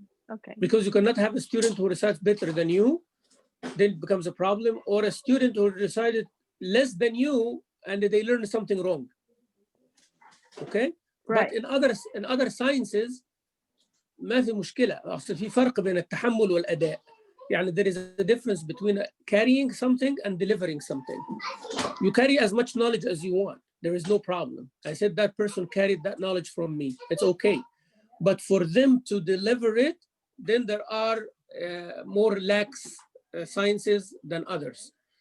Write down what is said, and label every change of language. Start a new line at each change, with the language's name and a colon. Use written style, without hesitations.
English: Okay. Because you cannot have a student who recites better than you, then it becomes a problem, or a student who recited less than you and they learn something wrong. Okay? Right. But in other sciences,
Arabic: ما في مشكلة. أصل في فرق بين التحمل والأداء.
English: يعني there is a difference between carrying something and delivering something. You carry as much knowledge as you want. There is no problem. I said that person carried that knowledge from me. It's okay. But for them to deliver it, then there are more lax sciences than others.